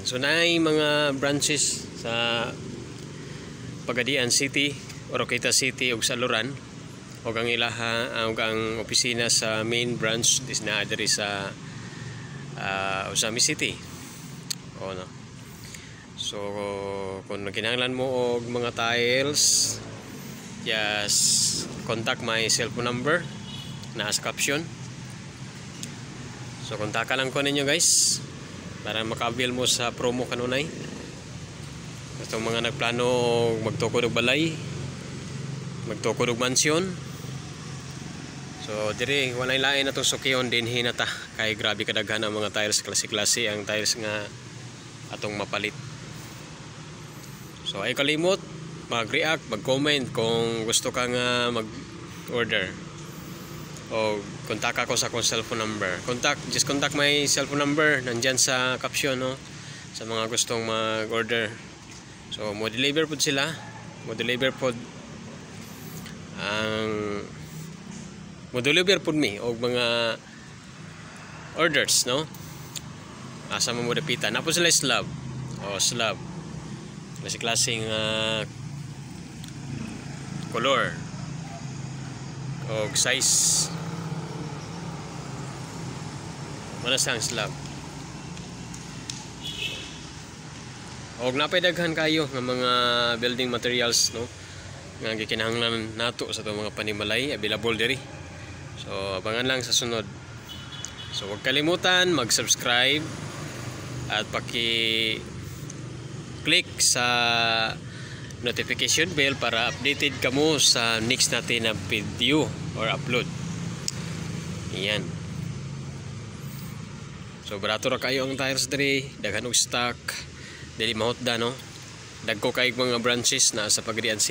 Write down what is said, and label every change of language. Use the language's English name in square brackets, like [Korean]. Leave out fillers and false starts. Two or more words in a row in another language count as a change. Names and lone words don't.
[Cebuano] So naay mga branches sa Pagadian City, Oroqueta City ug sa Loran, ug ang ilaha ug ang opisina sa main branch is na diri sa Usami City. O no. So kung kinahanglan mo og mga tiles, just contact my cellphone number na sa caption. So kontak lang ko ninyo, guys, para maka-avail mo sa promo kanunay. Itong mga nagplano magtukod og balay, magtukod og mansyon, so diri walay lain na itong sukyon din hinata kay grabe kadaghan ang mga tiles, klase-klase ang tiles nga atong mapalit. So ay kalimot mag-react, mag-comment kung gusto ka nga mag-order, o kontak ako sa akong cellphone number. [English] Just contact my cellphone number [Filipino] nandyan sa caption, no, sa mga gustong mag-order. [Cebuano] So mo deliver pod sila, mo deliver pod mi og mga orders, no, asa mo dapitan. Napo sila slab klase-klaseng color o size. Manas ang slab. Og napay daghan kayo nga mga [English] building materials, [Cebuano] no, nga gikinahanglan nato sa itong mga panimalay, available diri. [Filipino] So abangan lang sa sunod. So huwag kalimutan mag-subscribe at paki-click sa notification bell para updated kamo sa next natin na video or upload. Iyan. [Cebuano] So barato ra kayo ang tires diri, daghan og stock, dili mahutda, no. Dagko kay mga branches na sa Pagadian City.